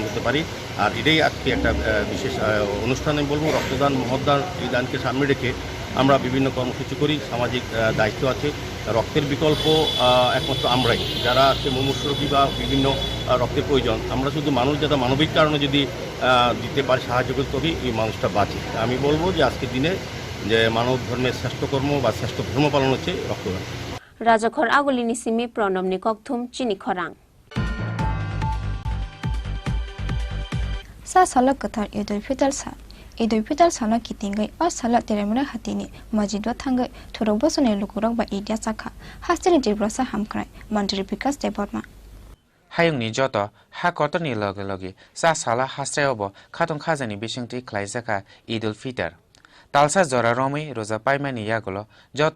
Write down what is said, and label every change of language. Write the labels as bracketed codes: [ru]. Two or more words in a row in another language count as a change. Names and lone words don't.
[bn] করতে পারি আর এটাই আজকে একটা বিশেষ অনুষ্ঠানে বলবো রক্তদান মহদান এই দানকে সামনে রেখে আমরা বিভিন্ন কর্মসূচি করি সামাজিক দায়িত্ব আছে রক্তের বিকল্প একমাত্র আমরাই যারা আছে মুমূর্ষু বা বিভিন্ন রক্তের প্রয়োজন আমরা শুধু মানুষ যারা মানবিক কারণে যদি দিতে পারি সাহায্য করতে তবেই এই মানুষটা বাঁচে আমি বলবো যে আজকের দিনে যে মানব ধর্মের শ্রেষ্ঠ কর্ম বা শ্রেষ্ঠ ধর্ম পালন হচ্ছে রক্তদান [trp] রাজখর আগলিনি সিমি প্রণব নিকথুম চিনি খরাং sa salak kathar idul fitar sa idul fitar sala kitingai or sala teremra hatini majidwa thangai thorok bosone lukurok ba idia chakha hasteni jibrasa hamkrai mantri bikas deborma hayung ni joto ha kotor ni lage lage sa sala hastrayobo khatong khajani bisingti khlaijaka idul fitar talsa jora romi roja paimani yagolo joto